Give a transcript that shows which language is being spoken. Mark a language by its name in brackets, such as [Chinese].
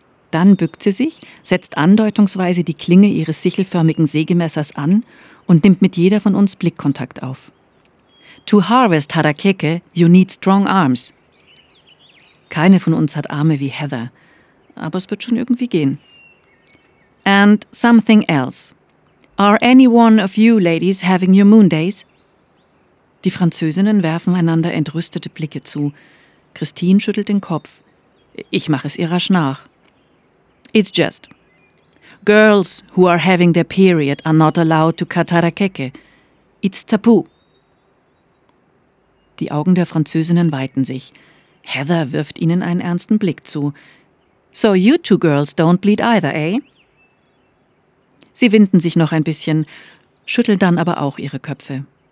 [German] Dann bückt sie sich, setzt andeutungsweise die Klinge ihres sichelförmigen Sägemessers an und nimmt mit jeder von uns Blickkontakt auf. [English] To harvest harakeke, you need strong arms. [German] Keine von uns hat Arme wie Heather, aber es wird schon irgendwie gehen. [English] And something else. Are any one of you ladies having your moon days? [German] Die Französinnen werfen einander entrüstete Blicke zu. Christine schüttelt den Kopf. Ich mache es ihr rasch nach. [English] It's just. Girls who are having their period are not allowed to cut harakeke. It's taboo. [German] Die Augen der Französinnen weiten sich. Heather wirft ihnen einen ernsten Blick zu. [English] So you two girls don't bleed either, eh? [German] Sie winden sich noch ein bisschen, schütteln dann aber auch ihre Köpfe.